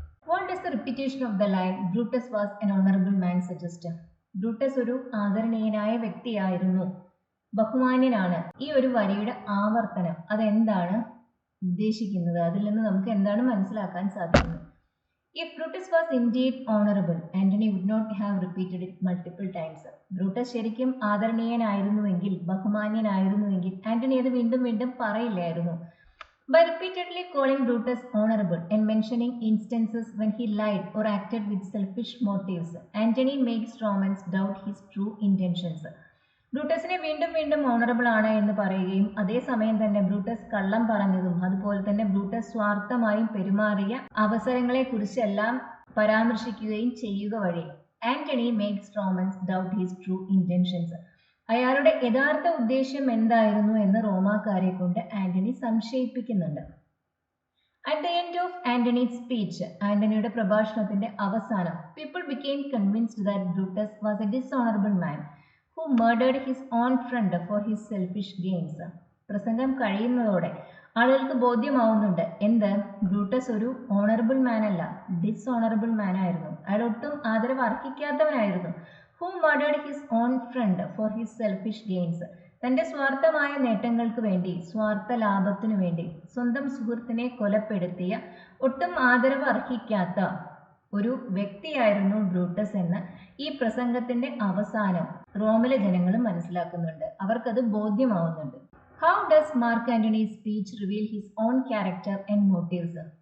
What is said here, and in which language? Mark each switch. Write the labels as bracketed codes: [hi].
[en] What does the repetition of the line Brutus was an honourable man suggest? [ml] Brutus ഒരു ആദരണീയനായ വ്യക്തിയായിരുന്നു, ബഹുമാന്യനാണ്. ഈ ഒരു വരിയുടെ ആവർത്തനം അതെന്താണ് ഉദ്ദേശിക്കുന്നത്? അതിൽ നിന്ന് നമുക്ക് എന്താണ് മനസ്സിലാക്കാൻ സാധിക്കുന്നത്? [en] If Brutus was indeed honorable, Antony would not have repeated it multiple times. [ml] Brutus ശരിക്കും ആദരണീയനായിരുന്നുവെങ്കിൽ, ബഹുമാന്യനായിരുന്നുവെങ്കിൽ ആന്റണി അത് വീണ്ടും വീണ്ടും പറയില്ലായിരുന്നു. [en] By repeatedly calling Brutus honorable and mentioning instances when he lied or acted with selfish motives, Antony makes Romans doubt his true intentions. [ml] ബ്രൂട്ടസിനെ വീണ്ടും വീണ്ടും honourable ആണ് എന്ന് പറയുകയും അതേസമയം തന്നെ ബ്രൂട്ടസ് കള്ളം പറഞ്ഞതും അതുപോലെ തന്നെ ബ്രൂട്ടസ് സ്വാർത്ഥമായും പെരുമാറിയ അവസരങ്ങളെ കുറിച്ചെല്ലാം പരാമർശിക്കുകയും ചെയ്യുക വഴി Antony [en] Makes Romans doubt his true intentions. [ml] അയാളുടെ യഥാർത്ഥ ഉദ്ദേശ്യം എന്തായിരുന്നു എന്ന് റോമാക്കാരെ കൊണ്ട് Antony സംശയിപ്പിക്കുന്നുണ്ട്. [en] at the end of Antony's speech, [ml] ആന്റണിയുടെ പ്രഭാഷണത്തിന്റെ അവസാനം, [en] People became convinced that Brutus was a dishonourable man who murdered his own friend for his selfish gains. [ml] പ്രസംഗം കഴിയുന്നതോടെ ആളുകൾക്ക് ബോധ്യമാവുന്നുണ്ട് എന്ത്? ബ്രൂട്ടസ് ഒരു ഓണറബിൾ മാൻ അല്ല, ഡിസ്ഓണറബിൾ മാൻ ആയിരുന്നു. അയാൾ ഒട്ടും ആദരവ് അർഹിക്കാത്തവനായിരുന്നു. [en] Who murdered his own friend for his selfish gains. [ml] തന്റെ സ്വാർത്ഥമായ നേട്ടങ്ങൾക്ക് വേണ്ടി, സ്വാർത്ഥ ലാഭത്തിനു വേണ്ടി സ്വന്തം സുഹൃത്തിനെ കൊലപ്പെടുത്തിയ ഒട്ടും ആദരവ് അർഹിക്കാത്ത ഒരു വ്യക്തിയായിരുന്നു ബ്രൂട്ടസ് എന്ന് ഈ പ്രസംഗത്തിന്റെ അവസാനം റോമിലെ ജനങ്ങൾ മനസ്സിലാക്കുന്നുണ്ട്. അവർക്കത് ബോധ്യമാവുന്നുണ്ട്. [en] How does Mark Antony's speech reveal his own character and motives?